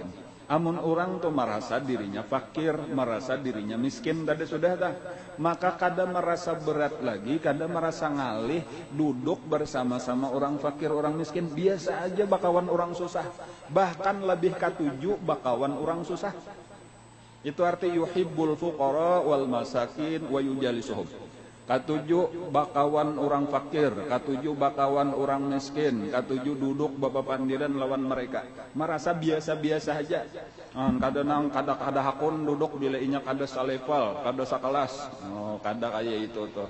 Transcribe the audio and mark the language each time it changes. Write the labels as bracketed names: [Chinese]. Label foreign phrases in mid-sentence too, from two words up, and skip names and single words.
[Banjar] Amun orang tuh merasa dirinya fakir, merasa dirinya miskin, tadi sudah dah, maka kada merasa berat lagi, kada merasa ngalih duduk bersama-sama orang fakir, orang miskin, biasa aja bakawan orang susah, bahkan lebih katuju bakawan orang susah. Itu arti [Arabic] يحب الفقراء والمساكين ويجالسهم. [Banjar] Katuju bakawan orang fakir, katuju bakawan orang miskin, katuju duduk bapak pandiran lawan mereka. Merasa biasa-biasa aja. Kadang kada hakun duduk bila inya kada salevel, kada sakelas. Kada kayak itu tuh.